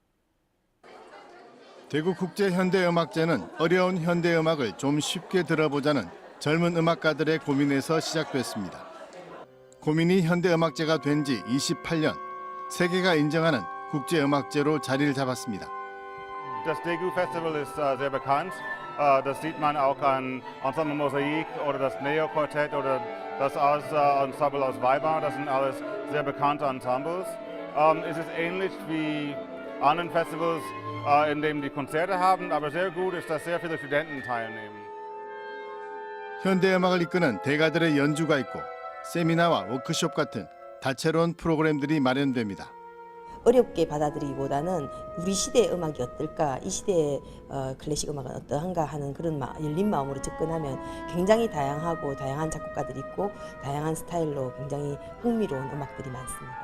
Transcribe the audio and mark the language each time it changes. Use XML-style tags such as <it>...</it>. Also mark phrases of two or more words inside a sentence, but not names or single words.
<ko>대구 국제 현대 음악제는 어려운 현대 음악을 좀 쉽게 들어보자는 젊은 음악가들의 고민에서 시작됐습니다. 고민이 현대 음악제가 된 지 28년, 세계가 인정하는 국제 음악제로 자리를 잡았습니다.</ko> <de>Das Daegu Festival ist sehr bekannt. Das sieht man auch an Ensemble Mosaik oder das Neo Quartett oder das Ensemble aus Weimar. Das sind alles sehr bekannte Ensembles. Es ist ähnlich wie anderen Festivals, in denen die Konzerte haben, aber sehr gut ist, dass sehr viele Studenten teilnehmen.</de> <ko>현대 음악을 이끄는 대가들의 연주가 있고 세미나와 워크숍 같은 다채로운 프로그램들이 마련됩니다. 어렵게 받아들이기보다는 우리 시대의 음악이 어떨까, 이 시대의 클래식 음악은 어떠한가 하는 그런 열린 마음으로 접근하면 굉장히 다양하고 다양한 작곡가들이 있고 다양한 스타일로 굉장히 흥미로운 음악들이 많습니다.</ko>